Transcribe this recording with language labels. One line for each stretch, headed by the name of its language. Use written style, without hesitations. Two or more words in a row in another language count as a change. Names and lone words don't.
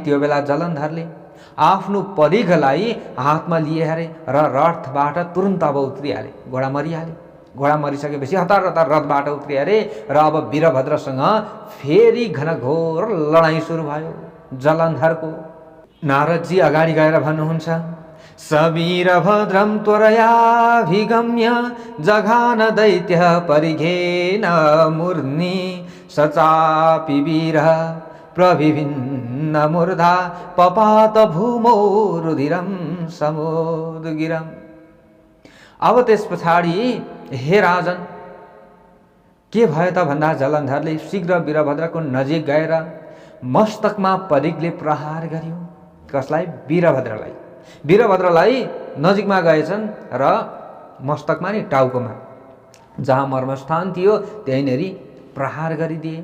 Nepali: त्यो बेला जलन्धरले आफ्नो परिघलाई हातमा लिए अरे र रथबाट तुरुन्त अब उत्रिहाले। घोडा मरिहाले। घोडा मरिसकेपछि हतार हतार रथबाट उत्रिए अरे र अब वीरभद्रसँग फेरि घनघोर लडाइँ सुरु भयो जलन्धरको। नारदजी अगाडि गएर भन्नुहुन्छ,
Sanskrit: सवीरभद्रं त्वरयाभिगम्य जघान दैत्य परिघेन मूर्ध्नि सचापि वीरः प्रविभिन्न मूर्धा पपात भूमौ रुधिरम समुद्गिरम।
Nepali: अब त्यस पछाडि हे राजन के भयो त भन्दा जलन्धरले शीघ्र वीरभद्रको नजिक गएर मस्तकमा परिगले प्रहार गर्यो। कसलाई? वीरभद्रलाई। वीरभद्रलाई नजिकमा गएछन् र मस्तकमा नि टाउकोमा जहाँ मर्मस्थान थियो त्यहीँनेरि प्रहार गरिदिए।